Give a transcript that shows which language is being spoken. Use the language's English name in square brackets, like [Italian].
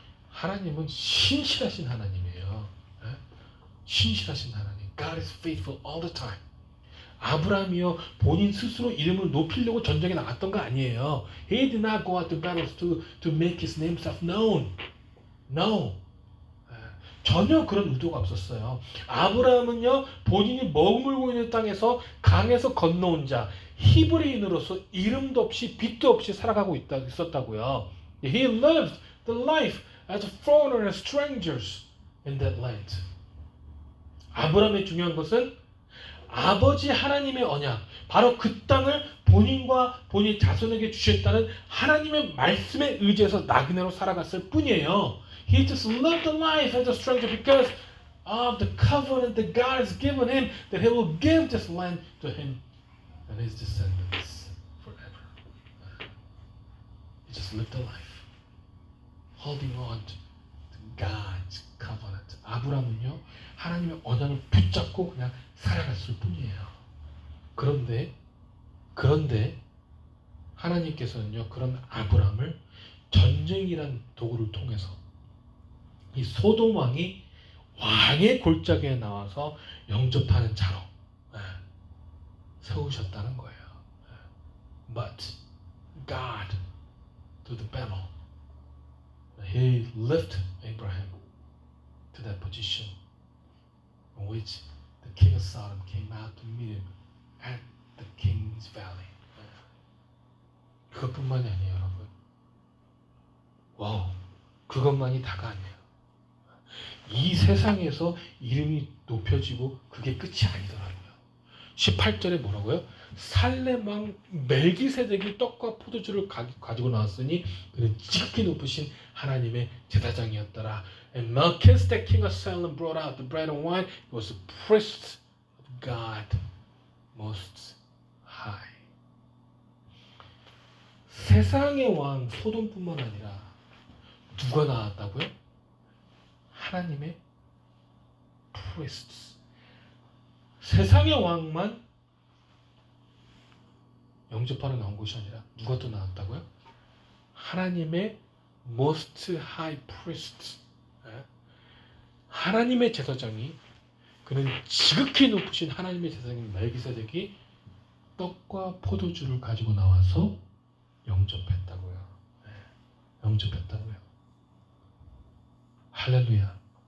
[Korean] 하나님은 신실하신 하나님이에요. 신실하신 하나님. [English] God is faithful all the time. [Korean] 아브라함이요 본인 스스로 이름을 높이려고 전쟁에 나갔던 거 아니에요. [English] He did not go out to battles to make his name self known. No. [Korean] 전혀 그런 의도가 없었어요. 아브라함은요 본인이 머물고 있는 땅에서 강에서 건너온 자 히브리인으로서 이름도 없이 빛도 없이 살아가고 있었다고요. [English] He lived the life as a foreigner and strangers in that land. [Korean] 아브라함의 중요한 것은 아버지 하나님의 언약, 바로 그 땅을 본인과 본인 자손에게 주셨다는 하나님의 말씀에 의지해서 나그네로 살아갔을 뿐이에요. [English] He just lived the life as a stranger because of the covenant that God has given him, that He will give this land to him and his descendants forever. He just lived a life holding on to God's covenant. [Korean] 아브라함은요 하나님의 언약을 붙잡고 그냥 살아갔을 뿐이에요. 그런데 하나님께서는요 그런 아브라함을 전쟁이란 도구를 통해서 이 소돔 왕이 왕의 골짜기에 나와서 영접하는 자로 세우셨다는 거예요. [English] But God, through the battle, He lifted Abraham to that position in which the king of Sodom came out to meet him at the king's valley. [Korean] 그것뿐만이 아니에요, 여러분. 와우, 그것만이 다가 아니에요. 이 세상에서 이름이 높여지고 그게 끝이 아니더라고요. 18절에 뭐라고요? 살렘 왕 멜기세덱이 떡과 포도주를 가지고 나왔으니 그는 지극히 높으신 하나님의 제사장이었더라. [English] And Melchizedek, king of Salem, brought out the bread and wine. He was a priest of God Most High. [Korean] 세상의 왕 소돔뿐만 아니라 누가 나왔다고요? 하나님의 priests. 세상의 왕만 영접하러 나온 것이 아니라 누가 또 나왔다고요? 하나님의 [English] Most High Priest. [Korean] 하나님의 제사장이 그는 지극히 높으신 하나님의 제사장인 멜기세덱이 떡과 포도주를 가지고 나와서 영접했다고요. 영접했다고요. 할렐루야.